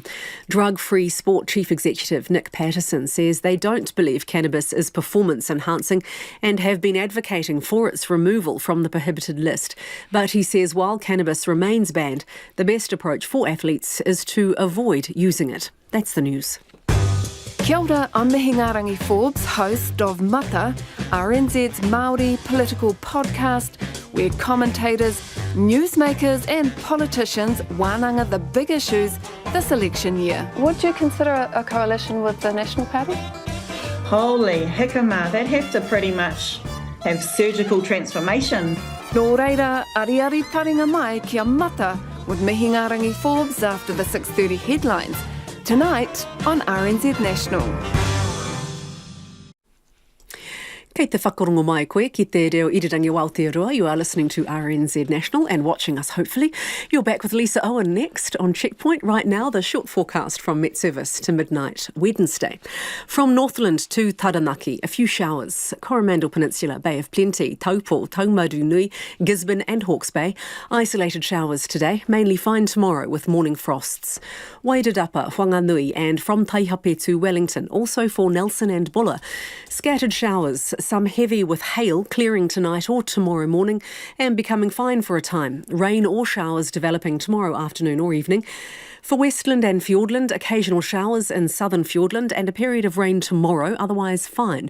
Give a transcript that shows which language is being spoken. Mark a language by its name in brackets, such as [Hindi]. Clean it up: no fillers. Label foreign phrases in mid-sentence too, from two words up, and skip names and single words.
[English] Drug Free Sport Chief Executive Nick Patterson says they don't believe cannabis is performance-enhancing and have been advocating for its removal from the prohibited list. But he says while cannabis remains banned, the best approach for athletes is to avoid using it. That's the news. [Māori] Kia ora, [English] I'm Mihingarangi Forbes, host of Mata, RNZ's Māori political podcast, where commentators, newsmakers and politicians wānanga the big issues this election year. Would you consider a coalition with the National Party? Holy hikama, they'd have to pretty much have surgical transformation. [Māori] Nō reira, ariari taringa mai kia Mata [English] with Mihingarangi Forbes after the 6:30 headlines. Tonight on RNZ National. [Māori] Kei te whakarongo mai koe ki te reo irirangi o Aotearoa. [English] You are listening to RNZ National and watching us, hopefully. You're back with Lisa Owen next on Checkpoint. Right now, the short forecast from Met Service to midnight Wednesday. From Northland to Taranaki, a few showers. Coromandel Peninsula, Bay of Plenty, Taupo, Taumarunui, Gisborne and Hawke's Bay. Isolated showers today, mainly fine tomorrow with morning frosts. Wairarapa, Whanganui and from Taihape to Wellington, also for Nelson and Buller. Scattered showers, some heavy with hail clearing tonight or tomorrow morning and becoming fine for a time. Rain or showers developing tomorrow afternoon or evening. For Westland and Fiordland, occasional showers in southern Fiordland and a period of rain tomorrow, otherwise fine.